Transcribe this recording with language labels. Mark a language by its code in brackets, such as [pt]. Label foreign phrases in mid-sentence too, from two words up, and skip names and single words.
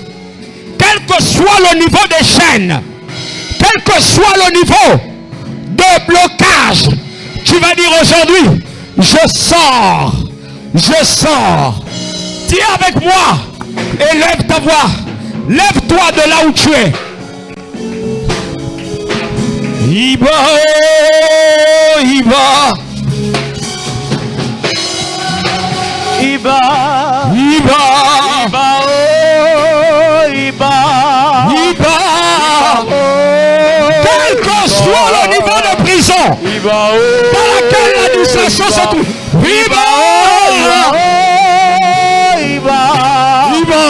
[fr] Quel que soit le niveau des chaînes, quel que soit le niveau de blocage, tu vas dire aujourd'hui, je sors, je sors. Dis avec moi et lève ta voix. Lève-toi de là où tu es. [yo] Iba, oh, Iba. Iba, Iba, Iba, oh, Iba, Iba. oh, [fr] Quel que soit le niveau de prison [yo] Iba, oh, [fr] dans laquelle l'administration se trouve. [yo] Iba, Iba, oh, Iba,